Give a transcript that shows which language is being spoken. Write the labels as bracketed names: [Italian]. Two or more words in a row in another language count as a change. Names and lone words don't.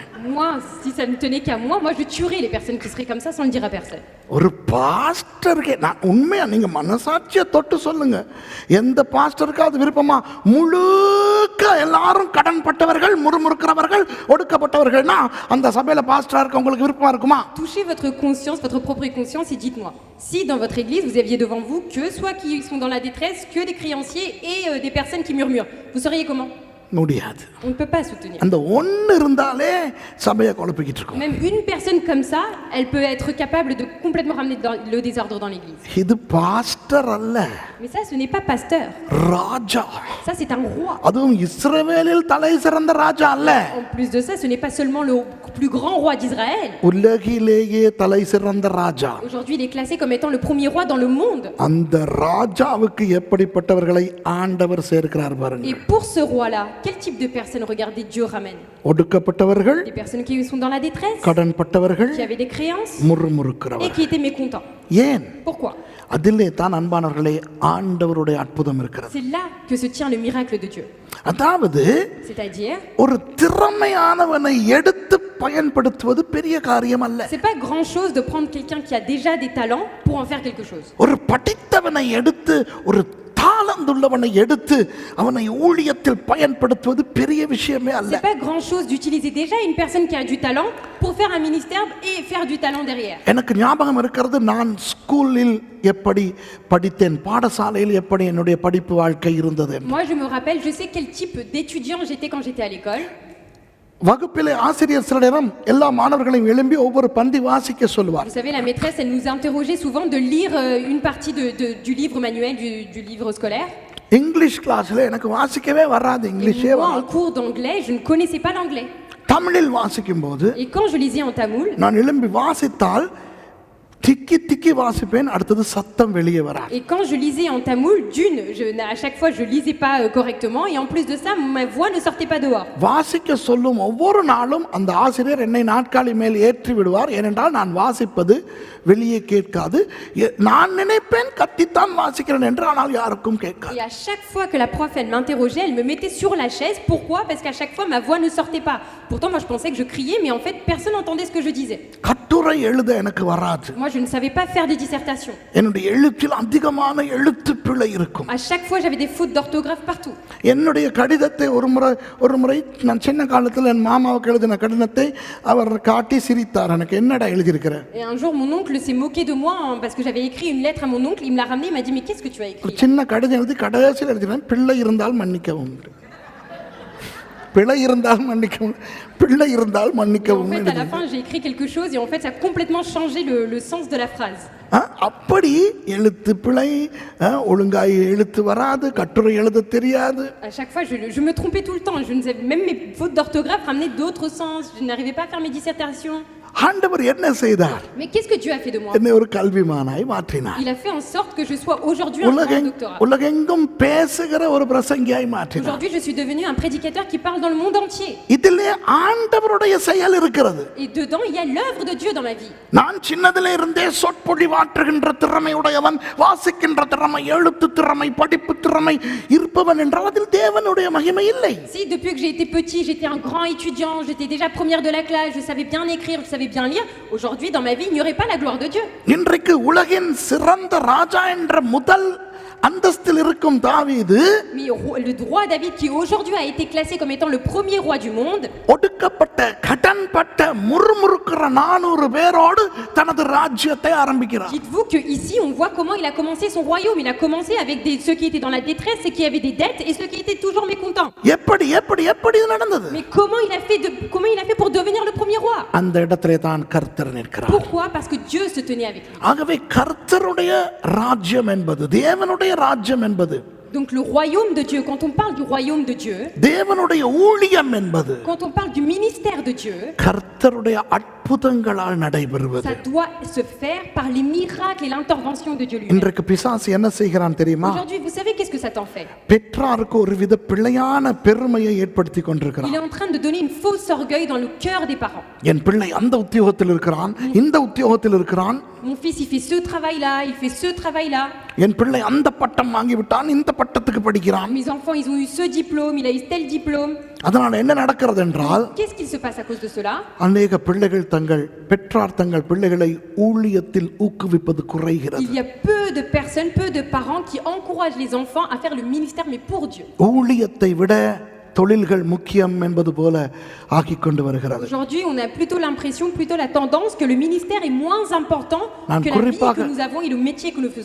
[French] Moi, si ça ne tenait qu'à moi, je tuerais les personnes qui seraient comme ça sans le dire à personne. [Tamil] ஒரு பாஸ்டருக்கு நான் உண்மையா நீங்க மனசாட்சியை தொட்டு சொல்லுங்க, எந்த பாஸ்டருக்கு அது விருப்பமா? முழுக்க எல்லாரும் கடன்பட்டவர்கள், முறுமுறுக்கிறவர்கள், ஒடுக்கப்பட்டவர்கள்னா அந்த சபையில பாஸ்டரா இருக்க உங்களுக்கு விருப்பமா இருக்குமா? [French] Touchez votre conscience, votre propre conscience et dites-moi, si dans votre église vous aviez devant vous que soit qui sont dans la détresse, que des créanciers et des personnes qui murmurent, vous seriez comment? [Tamil] முடியாது. [French] On ne peut pas soutenir. [Tamil] அந்த ஒன்னு இருந்தாலே சபையை குழப்பிக்கிட்டு இருக்கும். [French] Même une personne comme ça, elle peut être capable de complètement ramener le désordre dans l'église. [Tamil] இது பாஸ்டர் அல்ல, [French] Mais ça, ce n'est pas pasteur. [Tamil] ராஜா. [French] Ça, c'est un roi. [Tamil] அதுவும் இஸ்ரவேலில் தலை சிறந்த ராஜா அல்ல, [French] En plus de ça, ce n'est pas seulement le plus grand roi d'Israël. [Tamil] உலகிலேயே தலை சிறந்த ராஜா. [French] Aujourd'hui, il est classé comme étant le premier roi dans le monde. [Tamil] அந்த ராஜாவுக்கு எப்படிப்பட்டவர்களை ஆண்டவர் சேர்க்கிறார் பாருங்க. [French] Et pour ce roi-là, quel type de personnes, regardez, Dieu ramène? [Tamil] ஒடுக்கப்பட்டவர்கள், [French] Des personnes qui sont dans la détresse, [Tamil] கடன்பட்டவர்கள், [French] qui avaient des créances et [Tamil] முறுமுறுக்கிறவர்கள். [French] qui étaient mécontents. [Tamil] ஏன்? [French] Pourquoi? [Tamil] அதிலே தான் அன்பானவர்களே ஆண்டவருடைய அற்புதம் இருக்கிறது. [French] C'est là que se tient le miracle de Dieu. [Tamil] அதாவது [French] C'est-à-dire, [Tamil] ஒரு திறமையானவனை எடுத்து பயன்படுத்துவது பெரிய காரியம் அல்ல. [French] C'est pas grand chose de prendre quelqu'un qui a déjà des talents pour en faire quelque chose. [Tamil] ஒரு படித்தவனை எடுத்து, ஒரு தாளந்துள்ளவனை எடுத்து அவனை ஊழியத்தில் பயன்படுத்துவது பெரிய விஷயமே அல்ல. [French] C'est pas grand chose d'utiliser déjà une personne qui a du talent pour faire un ministère et faire du talent derrière. [Tamil] எனக்கு ஞாபகம் இருக்கிறது, நான் ஸ்கூலில் எப்படி படித்தேன், பாடசாலையில் எப்படி என்னுடைய படிப்பு வாழ்க்கை இருந்தது. [French] Moi je me rappelle, je sais quel type d'étudiant j'étais quand j'étais à l'école. [Tamil] வகுப்பிலே ஆசிரியர் சில நேரம் எல்லா மாணவர்களையும் எழும்பி ஒவ்வொரு பந்தி வாசிக்க சொல்லுவார். [French] Vous savez, la maîtresse, elle nous interrogeait souvent de lire une partie du livre manuel, du livre scolaire. [English] English classல [Tamil] எனக்கு வாசிக்கவே வராது, இங்கிலீஷே [French] Moi, en cours d'anglais, je ne connaissais pas l'anglais. [Tamil] தமிழில் வாசிக்கும் போது [French] Et quand je lisais en tamoul, [Tamil] நான் எழும்பி வாசித்தால் திக்கி திக்கி வாசிப்பேன், அடுத்தது சத்தம் வெளியே வராது. [French] et quand je lisais en tamoul, à chaque fois je lisais pas correctement, et en plus de ça, ma voix ne sortait pas dehors. [Tamil] வாசிக்க சொல்லும் ஒவ்வொரு நாளும் அந்த ஆசிரியர் என்னை நாற்காலி மேல் ஏற்றி விடுவார். ஏனென்றால் நான் வாசிப்பது வெளியே கேட்காது. நான் நினைப்பேன் கத்தித்தான் வாசிக்கிறேன் என்று, ஆனால் யாருக்கும் கேட்காது. [French] Et à chaque fois que la prof elle m'interrogeait, elle me mettait sur la chaise. Pourquoi? Parce qu'à chaque fois ma voix ne sortait pas. Pourtant moi je pensais que je criais, mais en fait personne n'entendait ce que je disais. [Tamil] கட்டுரை எழுத எனக்கு வராது. [French] Moi je ne savais pas faire des dissertations. [Tamil] என்னுடைய எழுத்தில் அதிகமான எழுத்து பிழை இருக்கும். [French] À chaque fois j'avais des fautes d'orthographe partout. [Tamil] என்னுடைய கடிதத்தை ஒரு முறை நான் சின்ன காலத்தில் என் மாமாவுக்கு எழுதின கடிதத்தை அவர் காட்டி சிரித்தார். எனக்கு என்னடா எழுதியிருக்கிற? [French] Et un jour mon oncle s'est moqué de moi parce que j'avais écrit une lettre à mon oncle. Il me l'a ramené, il m'a dit mais qu'est-ce que tu as écrit? [Tamil] சின்ன கடிதம் எழுதி கடைசியில் எழுதினேன், பிள்ளை இருந்தால் மன்னிக்கவும். பிழை இருந்தால் மன்னிக்கவும், பிள்ளை இருந்தால் மன்னிக்கவும். [French] En fait, à la fin, j'ai écrit quelque chose et en fait, ça a complètement changé le sens de la phrase. [Tamil] அப்படி எழுத்து பிழை, ஒழுங்காய் எழுத்து வராது, கட்டுரை எழுத தெரியாது. [French] À chaque fois, je me trompais tout le temps. Je ne savais, même mes fautes d'orthographe ramenaient d'autres sens. Je n'arrivais pas à faire mes dissertations. [Tamil] ஆண்டவர் என்ன செய்தார்? [French] Mais qu'est-ce que Dieu a fait de moi? [Tamil] என்னை ஒரு கல்விமானாய் மாற்றினார். [French] Il a fait en sorte que je sois aujourd'hui un grand doctorat. [Tamil] உலகெங்கும் பேசுகிற ஒரு பிரசங்கியாய் மாற்றினார். [French] Aujourd'hui, je suis devenu un prédicateur qui parle dans le monde entier. [Tamil] இதிலே ஆண்டவருடைய செயல் இருக்கிறது. [French] Et dedans, il y a l'œuvre de Dieu dans ma vie. [Tamil] நான் சின்னதிலே இருந்தே சொற்பொழிவாற்றுகின்ற திறமையுடையவன், வாசிக்கின்ற திறமை, எழுத்து திறமை, படிப்பு திறமை இருப்பவன் என்றால் அதில் தேவனுடைய மகிமை இல்லை. [French] Si depuis que j'ai été petit, j'étais un grand étudiant, j'étais déjà première de la classe, je savais bien écrire, je savais bien lire, aujourd'hui dans ma vie, il n'y aurait pas la gloire de Dieu. [Tamil] இன்றைக்கு உலகின் சிறந்த ராஜா என்ற முதல் அந்தஸ்தில் இருக்கும் தாவீது, [French] Mais le roi David, qui aujourd'hui a été classé comme étant le premier roi du monde, [Tamil] ஒடுக்கப்பட்ட கடன்பட்ட முறுமுறுக்கிற 400 பேரோடு தனது ராஜ்யத்தை ஆரம்பிக்கிறார். [French] dites-vous que ici on voit comment il a commencé son royaume. Il a commencé avec ceux qui étaient dans la détresse et qui avaient des dettes et ceux qui étaient toujours mécontents. [Tamil] எப்படி எப்படி எப்படி இது நடந்தது? [French] Mais comment il a fait pour devenir le premier roi? [Tamil] அந்த இடத்திலே தான் கர்த்தர் நிற்கிறார். [French] Pourquoi? Parce que Dieu se tenait avec lui. [Tamil] ஆகவே கர்த்தருடைய ராஜ்யம் என்பது, தேவனுடைய ராஜ்யம் என்பது, [French] Donc le royaume de Dieu, quand on parle du royaume de Dieu, [Tamil] தேவனுடைய ஊழியம் என்பது, [French] quand on parle du ministère de Dieu, [Tamil] கர்த்தருடைய அற்புதங்களால் நடைபெறுவது. [French] ça doit se faire par les miracles et l'intervention de Dieu lui-même. [Tamil] இன்றைக்கு பிசாசு என்ன செய்கிறான் தெரியுமா? [French] Aujourd'hui, vous savez qu'est-ce que Satan fait? [Tamil] பெற்றாருக்கு ஒருவித பிழையான பெருமையை ஏற்படுத்தி கொண்டிருக்கிறான். [French] Il est en train de donner une fausse orgueil dans le cœur des parents. [Tamil] என் பிள்ளை அந்த உத்தியோகத்தில் இருக்கிறான், இந்த உத்தியோகத்தில் இருக்கிறான். [French] Mon fils, il fait ce travail-là, il fait ce travail-là. [Tamil] என் பிள்ளை அந்த பட்டம் வாங்கி விட்டான், இந்த பட்டத்துக்கு படிக்கிறான். [French] Mes enfants, ils ont eu ce diplôme, il a eu tel diplôme. [Tamil] அதனால என்ன நடக்கிறது என்றால், [French] Qu'est-ce qu'il se passe à cause de cela? [Tamil] அநேக பிள்ளைகள் பெற்றார் தங்கள் பிள்ளைகளை ஊழியத்தில் ஊக்குவிப்பது குறைகிறது. [French] Il y a peu de personnes, peu de parents qui encouragent les enfants à faire le ministère, mais pour Dieu. [Tamil] ஊழியத்தை விட தொழில்கள் முக்கியம் என்பது போல ஆக்கி கொண்டு வருகிறது. [French] Aujourd'hui, on a plutôt l'impression, plutôt la tendance que le ministère est moins important que la vie que nous avons et le métier que nous faisons.